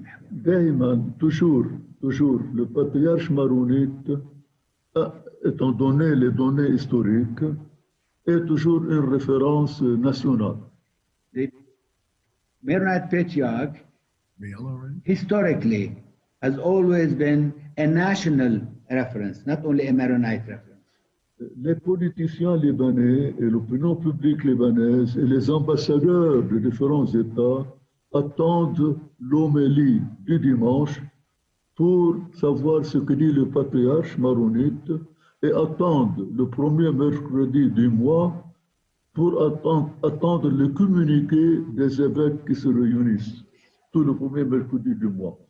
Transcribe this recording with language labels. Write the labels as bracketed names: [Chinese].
[Arabic] Daiman, [French] toujours, le patriarche maronite, étant donné les données historiques, est toujours une référence nationale. [English] The Maronite Patriarch historically has always been a national reference, not only a Maronite reference. [French] Les politiciens libanais et l'opinion publique libanaise et les ambassadeurs de différents États attendent l'homélie du dimanche pour savoir ce que dit le patriarche maronite et attendent le premier mercredi du mois pour attendre le communiqué des évêques qui se réunissent tout le premier mercredi du mois.